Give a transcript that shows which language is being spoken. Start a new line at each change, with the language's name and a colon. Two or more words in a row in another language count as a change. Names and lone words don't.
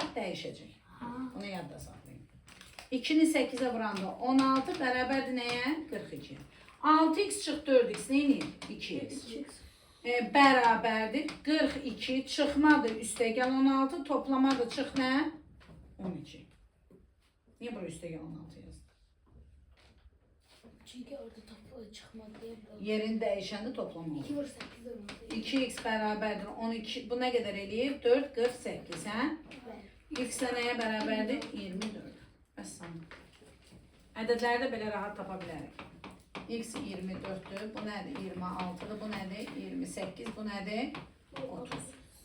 Azerbaijani: Dəyişəcək. Bunu yadda saxlayın. 2'ni 8'ə vuranda 16 bərabərdir nəyə? 42. 6x çıx 4x neyini? 2x. Bərabərdir 42. Çıxmadır üstə gəl 16. Toplamadır çıx nə? 12.
Turkish: Niye buraya üstteki 16 yazdı? Çünkü orada toplu çıkmadı diye. Yerin değişeni toplam olur.
Azerbaijani: 2 vur 8 olmadı.
Turkish: 2x beraberdir 12. Bu ne kadar eləyir? 4, 48. Hə?
Azerbaijani: X də nəyə bərabərdir? 24. Bəsəm. Ədədləri də belə rahat tapa bilərik. X 24'dür. Bu nədir? 26'dır. Bu nədir? 28. Bu nədir? 30.